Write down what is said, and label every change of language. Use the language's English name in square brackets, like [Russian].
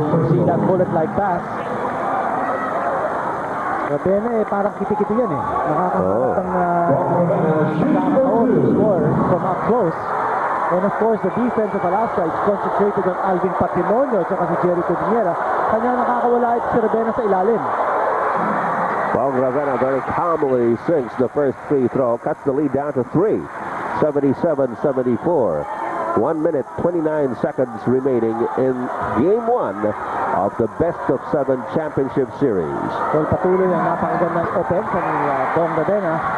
[English] See that bullet-like pass. [Filipino] Ravena parang kiti-kiti yan eh. Nakakahanap ng [English] to score from up close. And of course, the defense of Alaska is concentrated on Alvin Patrimonio at si Jericho Viniera. [Filipino] Kanya nakakawala ito si Ravena sa ilalim. [English] Bong Ravena very calmly sinks the first free throw. Cuts the lead down to 3. 77-74. 1 minute, 29 seconds remaining in Game 1 of the Best-of-7 Championship Series. [Filipino] Well, patuloy ang napakagandang offense ni Bong Ravena.